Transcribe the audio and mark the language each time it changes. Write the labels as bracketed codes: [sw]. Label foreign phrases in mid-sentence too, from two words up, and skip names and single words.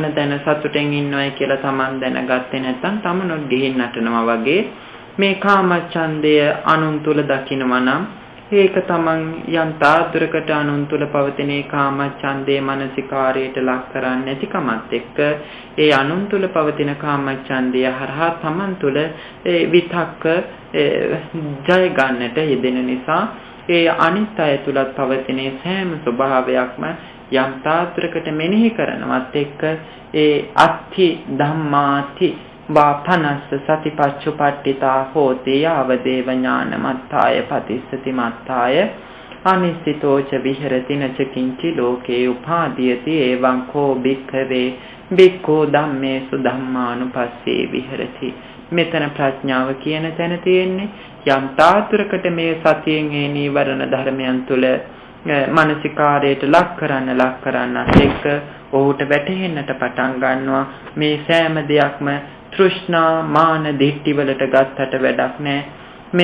[si] තැන සතුටෙන් ඉන්නවයි කියලා Taman දැනගත්තේ නැත්නම් තමනුත් ගිහින් නටනවා වගේ මේ කාමච්ඡන්දය අනුන් තුල දකිනවා නම් ඒක තමන් යම් තාද්දරකට අනුන් තුල පවතින කාමච්ඡන්දේ මානසිකාරයට ලක් කරන්නේ නැතිකමත් එක්ක ඒ අනුන් තුල පවතින කාමච්ඡන්දය හරහා තමන් තුල විතක්ක ජය ගන්නට යෙදෙන නිසා ඒ අනිත් අය තුලත් පවතින සෑම ස්වභාවයක්ම යම් තාද්දරකට මෙනෙහි කරනවත් එක්ක ඒ [pi] අත්ථි ධම්මාති වාපනස්ස සතිපච්චුපට්ඨිතා හෝති යාවදේව ඥානමත්තාය පතිස්සති මත්තාය අනිස්සිතෝච විහෙරති නච කිංචි ලෝකේ උපාදීයති එවං කෝ භික්ඛවේ භික්ඛෝ ධම්මේසු ධම්මානුපස්සේ විහෙරති. [si] මෙතන ප්‍රඥාව කියන තැන තියෙන්නේ යම් තාතුරකට මේ සතියෙන් ඒ නීවරණ ධර්මයන් තුළ මානසිකාරයට ලක් කරන්නත් එක්ක ඔහුට වැටහෙන්නට පටන් ගන්නවා මේ සෑම දෙයක්ම තෘෂ්ණා මාන දිට්ඨි වලට ගත්තට වැඩක් නැහැ.